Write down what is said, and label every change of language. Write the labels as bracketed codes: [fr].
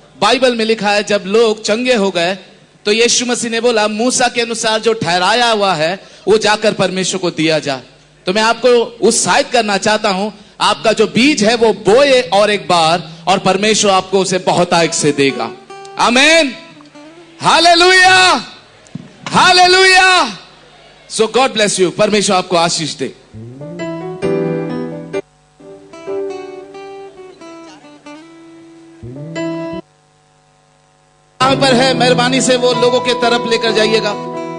[hi] Bible में लिखा है जब लोग चंगे हो गए तो यीशु मसीह ने बोला मूसा के अनुसार जो ठहराया हुआ है वो जाकर परमेश्वर को दिया जा. तो मैं आपको उत्साहित करना चाहता हूं. आपका जो बीज है वो बोए और एक बार, और परमेश्वर आपको उसे बहुतायत से देगा. आमेन. Hallelujah. Hallelujah. [en] So God bless you. [hi] परमेश्वर आपको आशीष दे. जहां पर है मेहरबानी से वो लोगों के तरफ लेकर जाइएगा।